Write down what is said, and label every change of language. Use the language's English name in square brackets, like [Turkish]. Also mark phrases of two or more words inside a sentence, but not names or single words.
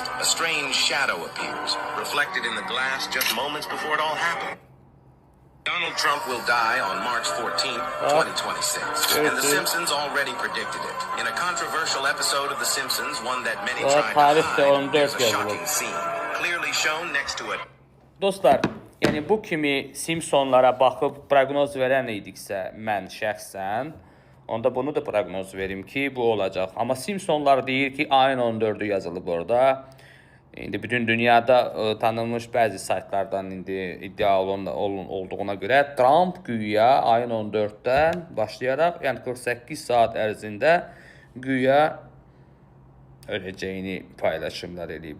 [English] A strange shadow appears, reflected in the glass just moments before it all happened. Donald Trump will die on March 14, 2026, and The Simpsons already predicted it. In a controversial episode of The Simpsons, one that many tried to hide, there's a shocking scene, clearly shown next to it. [Azerbaijani] Dostlar, yəni bu kimi Simpsonlara baxıb proqnoz verən idiksə, mən şəxsən, onda bunu da proqnoz verim ki, bu olacaq. Amma Simpsonlar deyir ki, ayın 14-ü yazılıb orada. İndi bütün dünyada tanınmış bəzi saytlardan indi iddia olduğuna görə Trump güya ayın 14-dən başlayaraq, yəni 48 saat ərzində güya öləcəyini paylaşımlar eləyib.